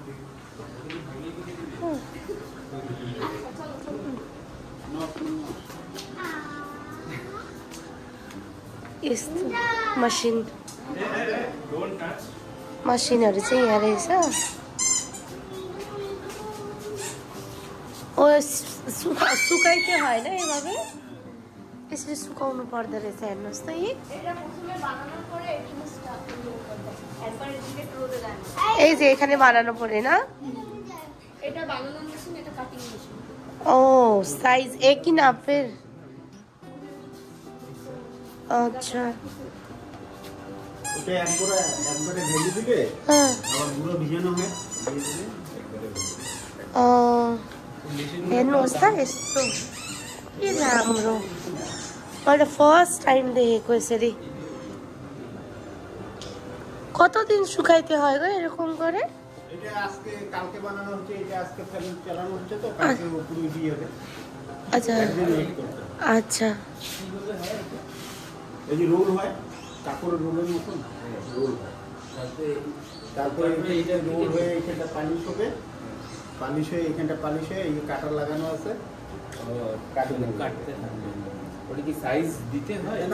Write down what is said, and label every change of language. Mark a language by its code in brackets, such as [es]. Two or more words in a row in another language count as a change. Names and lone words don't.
[ne] यस्तो मसिनहरु चाहिँ यहाँ रहेछ ओ सुकाइके हैन यो बाबे यसरी सुकाउनु पर्दो रहेछ हेर्नुस् त [bn] এই যে এখানে বানানো পড়ে না এটা বানানো মেশিন এটা কাটিং মেশিন ও সাইজ [hi] एक ही ना फिर अच्छा [bn] ওটা একবারে ঢেলে দিলে আবার পুরো ভিজানো হয় [ne] हेर्नुहोस् त यस्तो के राम्रो मैले [en] first time [ne] देखेको यसरी [bn] কতদিন শুকাইতে হয় গো এরকম করে এটা আজকে কালকে বানানো হচ্ছে এটা আজকে ফেলে চালানো হচ্ছে তো কালকে পুরো দিয়ে হবে আচ্ছা আচ্ছা এই যে রোল হয় কাপড়ের রোলের মতন রোল হয় তারপরে এটা রোল হয়ে এখানটা পালিশ হবে পালিশ হয়ে এখানটা পালিশ হয়ে এই কাটার লাগানো আছে কাটতে ওটা কি সাইজ দিতে হয় না?